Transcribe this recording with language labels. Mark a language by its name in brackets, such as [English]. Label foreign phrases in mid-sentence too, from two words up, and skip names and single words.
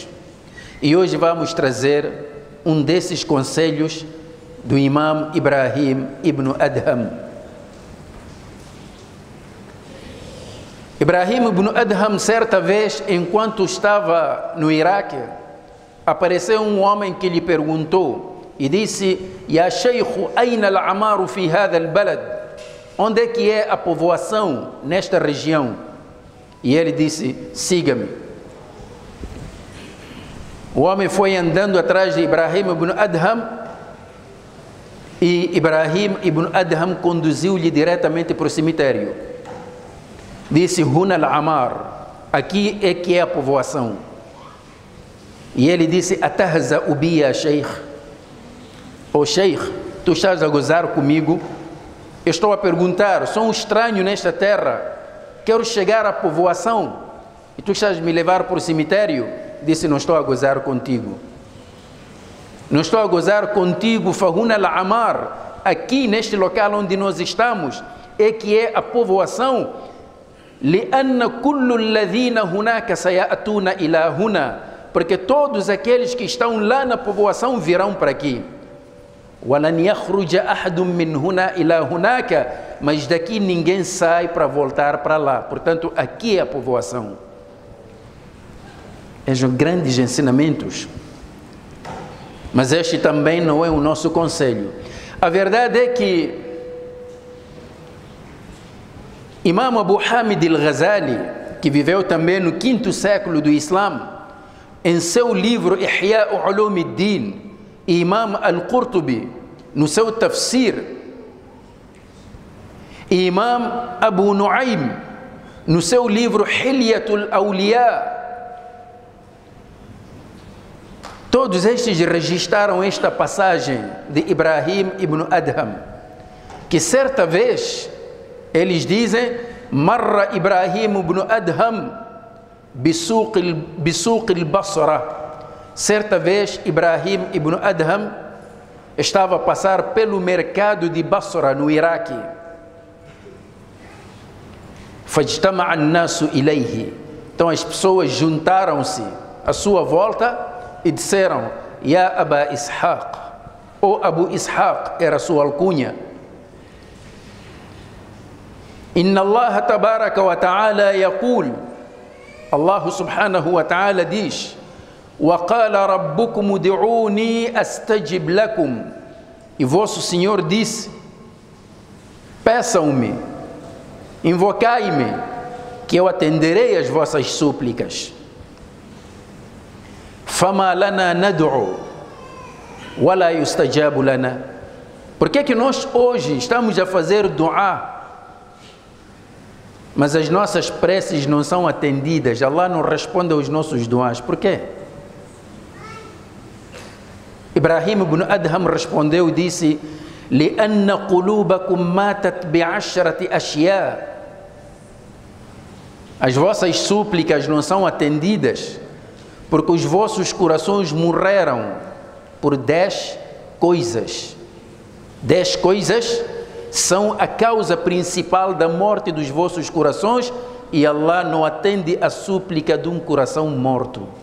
[Portuguese] E hoje vamos trazer um desses conselhos do Imam Ibrahim ibn Adham. Ibrahim ibn Adham, certa vez, enquanto estava no Iraque, apareceu um homem que lhe perguntou e disse: [Arabic] يا شيخ، أين العمار في هذا البلد? [Portuguese] Onde é que é a povoação nesta região? E ele disse: siga-me. O homem foi andando atrás de Ibrahim ibn Adham e Ibrahim ibn Adham conduziu-lhe diretamente para o cemitério. Disse: [Arabic] هنا العمار, [Portuguese] aqui é que é a povoação. E ele disse: [Arabic] أتهزأ بي يا شيخ. [Portuguese] Oh Sheikh, tu estás a gozar comigo? Eu estou a perguntar, sou um estranho nesta terra, quero chegar à povoação e tu estás a me levar para o cemitério? Disse: não estou a gozar contigo. Não estou a gozar contigo, [Arabic] فهنا العمار. [Portuguese] Aqui neste local onde nós estamos é que é a povoação. [Arabic] لأن كل الذين هناك سيأتون إلى هنا, [Portuguese] porque todos aqueles que estão lá na povoação virão para aqui. [Arabic] ولن يخرج أحد من هنا إلى هناك, [Portuguese] mas daqui ninguém sai para voltar para lá. Portanto, aqui é a povoação. São grandes ensinamentos. Mas este também não é o nosso conselho. A verdade é que Imam Abu Hamid al-Ghazali, que viveu também no 5º século do Islã, em seu livro Ihya Ulum ad-Din, e Imam al-Qurtubi, no seu tafsir, e Imam Abu Nuaym, no seu livro Hilyatul Awliya, todos estes registraram esta passagem de Ibrahim ibn Adham, que certa vez eles dizem: [Arabic] مر إبراهيم بن أدهم بسوق البصرة. [Portuguese] Certa vez Ibrahim ibn Adham estava a passar pelo mercado de Basra, no Iraque. [Arabic] فاجتمع الناس إليه. [Portuguese] Então as pessoas juntaram-se à sua volta e disseram: Ya Aba Ishaq, ou Abu Ishaq, era sua alcunha. [Arabic] إن الله تبارك وتعالى يقول، الله سبحانه وتعالى diz: وقال ربكم ادعوني أستجب لكم. [Portuguese] E vosso Senhor disse: peçam-me, invocai-me, que eu atenderei as vossas súplicas. [Arabic] فما لنا ندعو ولا يستجاب لنا. [Portuguese] Por que nós hoje estamos a fazer du'a, mas as nossas preces não são atendidas? Allah não responde aos nossos du'as. Por quê? Ibrahim ibn Adham respondeu e disse: [Arabic] لأن قلوبكم ماتت بعشرة أشياء. [Portuguese] As vossas súplicas não são atendidas porque os vossos corações morreram por 10 coisas. 10 coisas são a causa principal da morte dos vossos corações, e Allah não atende a súplica de um coração morto.